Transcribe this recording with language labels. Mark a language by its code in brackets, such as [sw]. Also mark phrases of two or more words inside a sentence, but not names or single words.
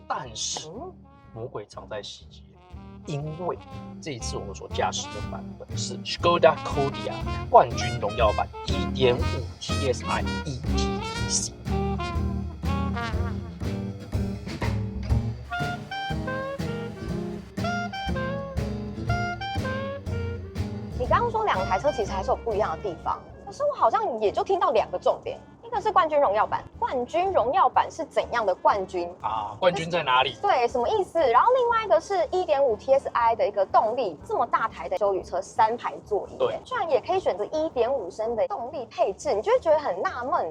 [zh] 但是魔鬼藏在細節，因為這一次我們所駕駛的版本是 Škoda Kodiaq 冠軍榮耀版 1.5 TSI ETEC。你刚刚說2台車其實還是有不一樣的地方，可是我好像也就聽到2個重點，一個是冠軍榮耀版，冠軍榮耀版是怎樣的冠軍啊？冠軍在哪裡？對，什麼意思？然後另外一個是 1.5 TSI 的一個動力，這麼大台的休旅車3排座椅，對，居然也可以選擇1.5升的動力配置，你就會覺得很納悶